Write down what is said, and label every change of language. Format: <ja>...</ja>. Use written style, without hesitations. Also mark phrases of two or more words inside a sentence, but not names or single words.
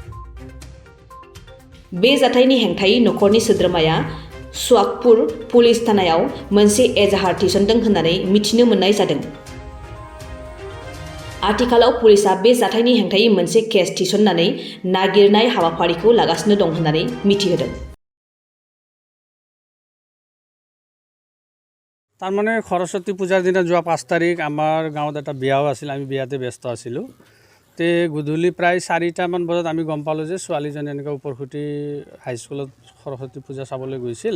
<brx>बे जाथायनि हेंथायै नखरनि सोद्रोमाया सुवाकपुर पुलिस थानायाव मोनसे एजाहार थिसनदों होननानै मिथिनो मोननाय जादों। आथिखालाव पुलिसआ बे जाथायनि हेंथायै मोनसे केस थिसननानै नागिरनाय हाबाफारिखौ लागासिनो दं होननानै मिथिहोदों।</brx> <as>তাৰমানে সৰস্বতী পূজাৰ দিনা যোৱা 5 তাৰিখ আমাৰ গাঁৱত এটা বিয়াও আছিল, আমি বিয়াতে ব্যস্ত আছিলোঁ। তে গধূলি প্ৰায় 4টামান বজাত আমি গম পালোঁ যে ছোৱালীজনী এনেকৈ উপৰখুটি হাইস্কুলত সৰস্বতী পূজা চাবলৈ গৈছিল।</as>